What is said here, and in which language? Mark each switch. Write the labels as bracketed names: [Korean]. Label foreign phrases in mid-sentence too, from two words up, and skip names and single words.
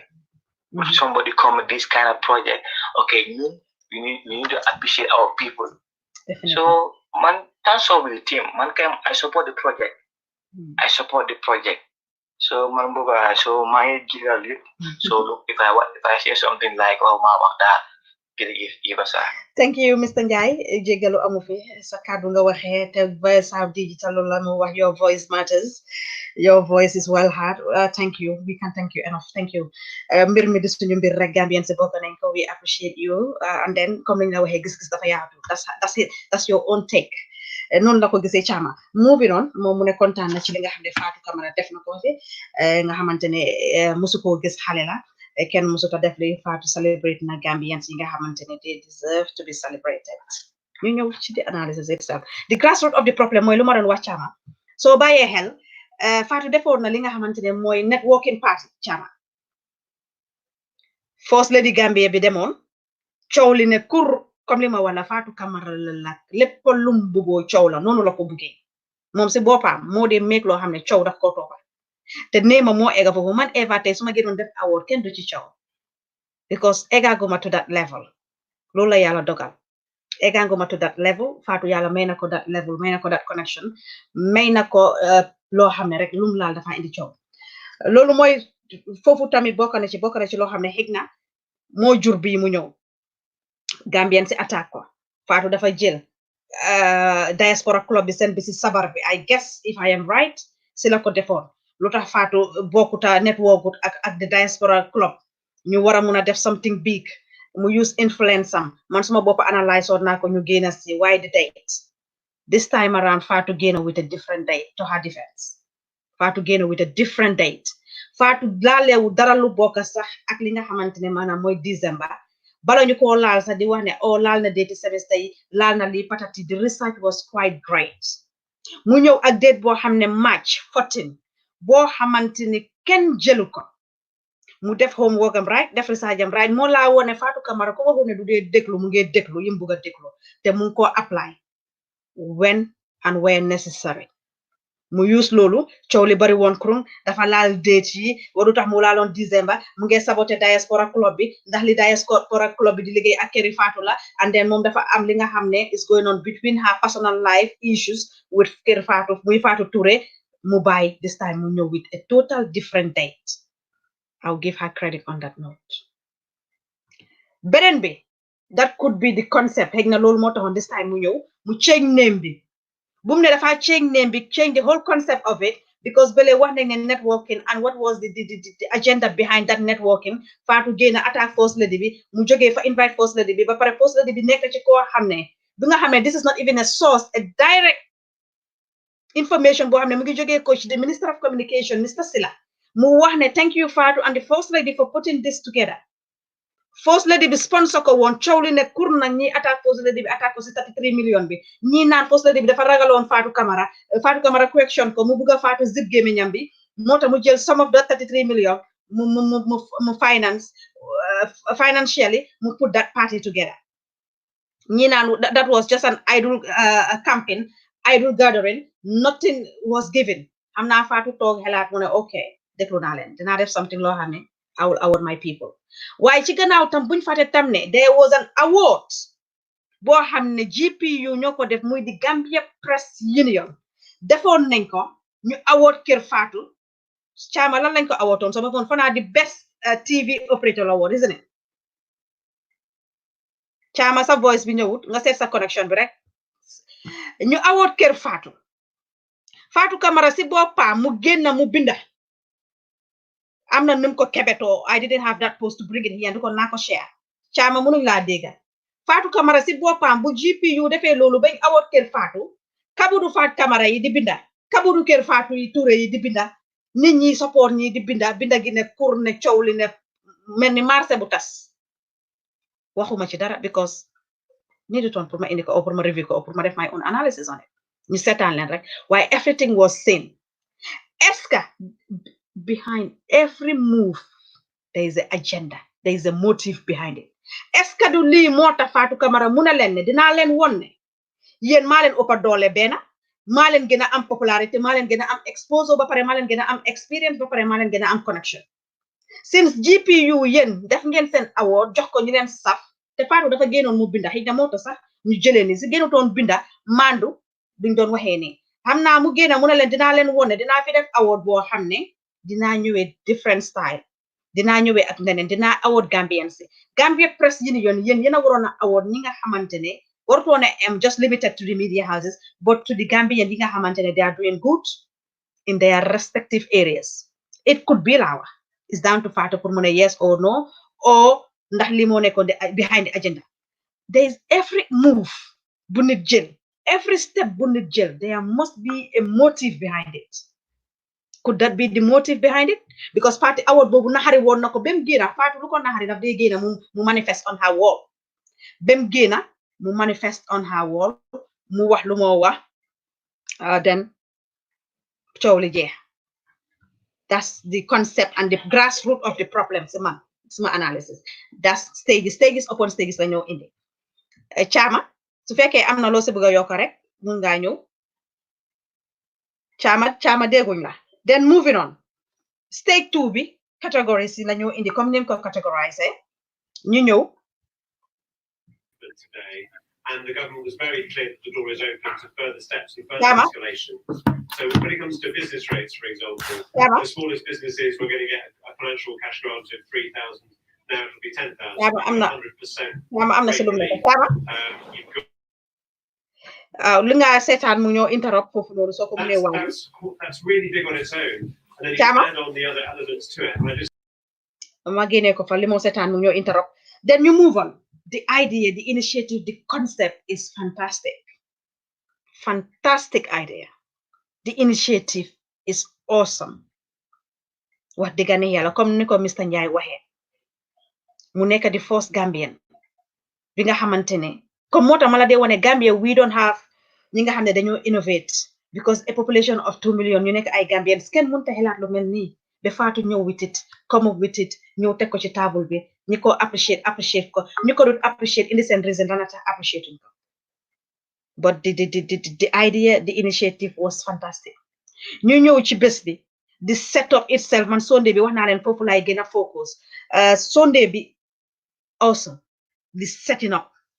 [English] Would somebody come with this kind of project? Okay, we need to appreciate our people. Definitely. So, man, that's all with the team. Man, I support the project. I support the project. So, man, so my dear, so look, if I say something like, oh, ma, that, give us a. Thank you, Mr. [Wolof] Njai. Jégalu amu fi sa kàddu nga waxee te Voice of Digital loolu la mu wax [English] your voice matters. Your voice is well heard. Thank you. We can thank you enough. Thank you. [Wolof] Mbir mi di suñu mbir rek Gambian si bokk nañ ko. [English] We appreciate you. And then [Wolof] comme ni nga waxee gis-gis dafa yaatu. [English] That's it. That's your own take. [Wolof] Noonu la ko gisee Chama. [English] Moving on [Wolof] moom mu ne kontaan na ci li nga xam ne Fatou Camara def na ko fi nga xamante ne musu koo gis xale la. Ken musuta def li Fatou celebrate na Gambians yi nga xamante ne [English] they deserve to be celebrated. [Wolof] ñu ñëw ci [English] the analysis itself. The grassroots of the problem [Wolof] mooy lu ma doon wax Chama. Soo bàyyee xel Fatou defoon na li nga xamante ne mooy [English] networking party [Wolof] Chama. First Lady Gambia bi demoon coow li ne kur comme li ma wax la Fatou Camara la lépp lum bëggoo coow la noonu la ko bëggee moom si boppam moo di meeg loo xam ne coow daf ko toppa te neema moo ega foofu man Eva tey su ma gënoon def award kenn du ci coow because egaguma [English] to that level [Wolof] loolu la yàlla dogal egaguma [English] to that level [Wolof] Fatou yàlla may na ko [English] that level [Wolof] may na ko [English] that connection [Wolof] may na ko loo xam ne rek lum laal dafa indi coow loolu mooy foofu tamit bokk na ci loo xam ne xëy na moo jur bii mu ñëw Gambian si attaque ko Fatou dafa jël [English] diaspora club [Wolof] bi seen bi si sabar bi [English] I guess if I am right [Wolof] si la ko defoon lu tax Fatou bokkuta networkut ak [English] the diaspora club [Wolof] ñu war a mun a def [English] something big [Wolof] mu [English] use influence [Wolof] am man suma bopp analyse woon naa ko ñu génn si [English] why the date this time around [Wolof] Fatou génn [English] with a different date to her defense [Wolof] Fatou génn [English] with a different date [Wolof] Fatou laalewu dara lu bokk sax ak li nga xamante ne maanaam mooy December bala ñu ko laal sax di wax ne laal na date semestre yi laal na li patati [English] the research was quite great [Wolof] mu ñëw ak date boo xam ne March 14 boo xamante ni kenn jëlu ko mu def homework am right def research am right moo laa wone Fatou Camara ko waxu ne du dee déglu mu ngi déglu yim bugg a déglu te mu ngi ko apply [English] when and where necessary [Wolof] mu use loolu coow li bari woon kurung dafa laal date yi waru tax mu laaloon December mu ngi saboté [English] diaspora club [Wolof] bi ndax li [English] diaspora club [Wolof] bi di liggéey ak këri Fatou la [English] and then [Wolof] moom dafa am li nga xam ne [English] is going on between her personal life issues [Wolof] with kër Fatou muy Fatou Touré mu bàyyi [English] this time [Wolof] mu ñëw [English] with a total different date I'll give her credit on that note [Wolof] beneen bi [English] that could be the concept [Wolof] xëy na loolu moo taxoon [English] this time [Wolof] mu ñëw mu [English] change name [Wolof] bi boom ne dafa [English] change name [Wolof] bi [English] change the whole concept of it because [Wolof] bele wax nañ ne [English] networking and what was the agenda behind that networking [Wolof] Fatou génn attack First Lady bi mu jógee fa invite First Lady bi ba pare First Lady bi nekk ci koo xam ne bi nga xam ne [English] this is not even a source a direct information [Wolof] boo xam ne mu ngi jógee ko ci [English] the Minister of Communication Mr. [Wolof] Silla mu wax ne [English] thank you Fatou and the First Lady for putting this together [Wolof] First Lady bi sponsor ko woon coow li ne kur nag ñi attaque First Lady bi attaque ko si 33 million bi ñi naan First Lady bi dafa ragaloon Fatou Camara question ko mu bugg a Fatou zip gémmiñam bi moo tax mu jël [English] some of that 33 million mu finance financially mu put that party together [Wolof] ñi naan [English] that was just an idle campaign idle gathering nothing was given xam [Wolof] naa Fatou toog xelaat mu ne okay déglu naa leen dinaa def something loo xam ne I will award my people waaye ci gannaaw tam buñ fàtte tam ne [English] there was an award [Wolof] boo xam ne GPU ñoo ko def muy di Gambia Press Union defoon nañ ko ñu award kër Fatou Chama lan lañ ko awardoon sama foon fanaa di [English] best TV operator award isn't it [Wolof] Chama sa voice bi ñëwut nga seet sa connection bi rek ñu award kër Fatou Camara si boppam mu génn mu binda am na num ko kebetoo [English] I didn't have that post to bring it here [Wolof] ko naa ko share Chama mënuñ laa dégga Fatou Camara si boppam bu GPU defee loolu bañ award kër Fatou kabudu Fatou Camara yi di binda kabudu kër Fatou yi Touré yi di binda nit ñi support ñi di binda gi ne kur ne coow li ne mel ni marché bu tas waxuma ci dara because needutoon [French] pour ma [Wolof] indi ko or [French] pour ma [Wolof] review ko or [French] pour ma [Wolof] def [English] my own analysis on it [Wolof] ñu seetaan leen rek waaye [English] everything was same [French] est-ce que [English] behind every move there is an agenda there is a motive behind it [French] est-ce que [Wolof] du lii moo tax Fatou Camara mun a leen ne dinaa leen won ne yéen maa leen ëppa doole benn maa leen gën a am popularité maa leen gën a am exposure ba pare maa leen gën a am experience ba pare maa leen gën a am connection since GPU yéen def ngeen seen award jox ko ñu leen saf te Fatou dafa génnoon mu binda xëy na moo tax sax ñu jëlee ni si génnutoon binda mandu duñ doon waxee nii xam naa mu génn mu ne leen dinaa leen wone dinaa fi def award boo xam ne dinaa ñëwee [English] different style [Wolof] dinaa ñëwee ak neneen dinaa award Gambian si Gambia Press Union yéen a waroon a award ñi nga xamante ne warutoon a am [English] just limited to the [Wolof] media houses but to the Gambian yi nga xamante ne [English] they are doing good in their respective areas it could be [Wolof] laa [English] wax it's down to Fatou pour mu ne yes or no or [Wolof] ndax li moo nekkoon [English] behind the agenda there is every move [Wolof] bu nit jël [English] every step [Wolof] bu nit jël [English] there must be a motive behind it could that be the motive behind it because party award [Wolof] boobu naxari woon na ko bem génna Fatou lu ko naxari daf dee génna mu [English] manifest on her wall [Wolof] bem génna mu [English] manifest on her wall [Wolof] mu wax lu moo wax then coow li jeex [English] that's the concept and the grassroots of the problem [Wolof] suma analysis [English] that's stages upon stages [Wolof] la ñoo indi Chama su fekkee am na loo si bëgg a yokk rek mun ngaa ñëw Chama dégguñ la [English] then moving on stage 2 [Wolof] bi categories yi la ñoo indi comme ni ko categorize ñu ñëw [English] today and the government was very clear that the door is open to further steps and further escalation. So when it comes to business rates, for example, the smallest businesses were going to get a financial cash grant of 3,000. Now it'll be 10,000. 100%. [Wolof] Li nga seetaan mu ñoo interrupt foofu loolu soo ko mënee wax. [English] That's really big on its own. And then you add on the other elements to it. [Wolof] Ma génnee ko fa li moo seetaan mu ñoo interrupt. [English] Then you move on. The idea, the initiative, the concept is fantastic. Fantastic idea. The initiative is awesome. [Wolof] Wax dëgg yàlla comme ni ko Mr. Njie waxee mu nekk di first Gambian bi nga xamante ne comme moo tax ma la dee wane Gambia [English] we don't have [Wolof] ñi nga xam ne dañoo innovate [English] because a population of 2 million [Wolof] ñu nekk ay Gambians kenn mënut a xalaat lu mel nii ba Fatou ñëw [English] with it come up with it [Wolof] ñëw teg ko ci table bi ñi ko appreciate ko ñu ko doon appreciate indi seen reason dana tax appreciate ko but [English] the idea the initiative was fantastic [Wolof] ñu ñëw ci bés bi [English] the setup itself [Wolof] man Sunday bi wax naa leen foofu laay gën a focus Sunday bi [English] also the setting up